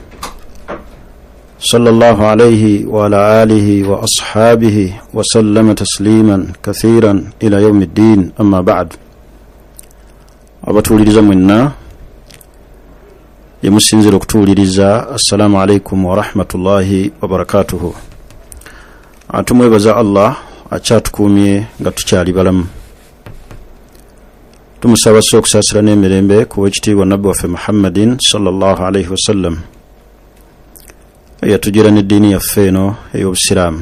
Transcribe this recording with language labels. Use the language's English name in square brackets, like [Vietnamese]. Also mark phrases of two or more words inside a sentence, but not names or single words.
[Arabic] صلى الله عليه وعلى آله وأصحابه وسلم تسليما كثيرا إلى يوم الدين أما بعد أبتولي منا [Ganda] yemusinzira okutuuliriza [Arabic] السلام عليكم ورحمة الله وبركاته. [Ganda] Atumwebaza Allah akyatukuumye nga tukyali balamu. Tumusaba okusaasira n'emirembe ku wekitiibwa nabbi waffe Muhammadin [Arabic] صلى الله عليه وسلم [Ganda] eyatugira n'eddiini yaffe eno ey'obusiraamu.